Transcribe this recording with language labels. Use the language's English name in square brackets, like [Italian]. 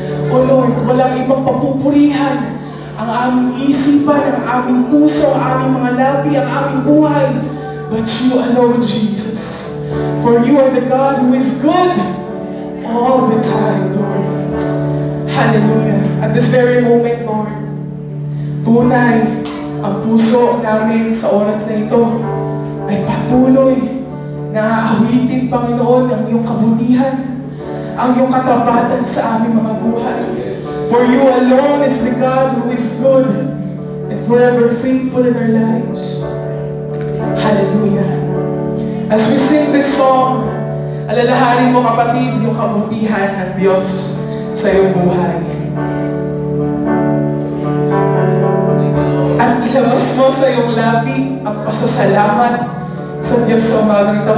[Filipino] O Lord, walang ibang papupurihan ang aming isipan, ang aming puso, ang aming mga labi, ang aming buhay, [English] but you alone, Jesus. For you are the God who is good all the time, Lord. Hallelujah. At this very moment, Lord, [Filipino] tunay ang puso namin sa oras na ito ay patuloy na aawitin, Panginoon, ang iyong kabutihan, ang iyong katapatan sa aming mga buhay. [English] For you alone is the God who is good and forever faithful in our lives. Hallelujah. As we sing this song, [Filipino] alalahanin mo, kapatid, yung kabutihan ng Diyos sa iyong buhay. At ilabas mo sa iyong labi ang pasasalamat sa Diyos sa umagang ito.